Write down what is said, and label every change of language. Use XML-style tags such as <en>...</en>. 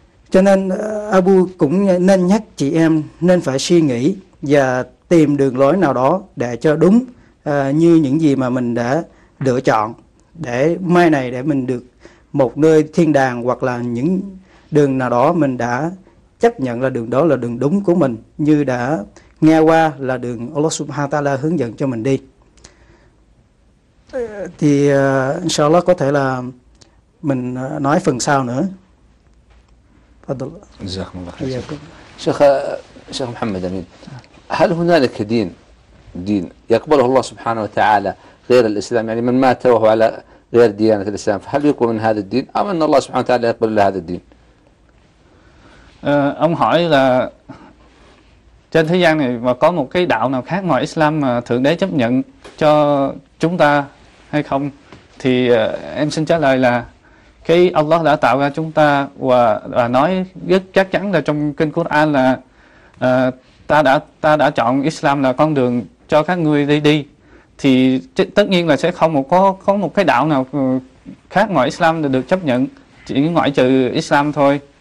<vi>Cho nên Abu cũng nên nhắc chị em nên phải suy nghĩ và tìm đường lối nào đó để cho đúng như những gì mà mình đã lựa chọn, để mai này để mình được một nơi thiên đàng, hoặc là những đường nào đó mình đã chấp nhận là đường đó là đường đúng của mình, như đã nghe qua là đường Allah Subhanahu wa Ta'ala hướng dẫn cho mình đi. Thì inshallah có thể là mình nói phần sau nữa.</vi> <ar>جزاكم الله خير. شيخ شيخ محمد أمين، هل هنالك دين يقبله الله سبحانه وتعالى غير الإسلام؟ يعني من مات وهو على غير ديانة الإسلام، فهل يقبل من هذا الدين أم أن الله سبحانه وتعالى يقبل له هذا الدين؟</ar> <vi>Ông hỏi là trên thế gian này mà có một cái đạo nào khác ngoài Islam mà Thượng Đế chấp nhận cho chúng ta hay không? Thì em xin trả lời là khi Allah đã tạo ra chúng ta và nói rất chắc chắn là trong kinh Quran là ta đã chọn Islam là con đường cho các ngươi đi, thì tất nhiên là sẽ không có một cái đạo nào khác ngoài Islam được chấp nhận, chỉ ngoại trừ Islam thôi.</vi>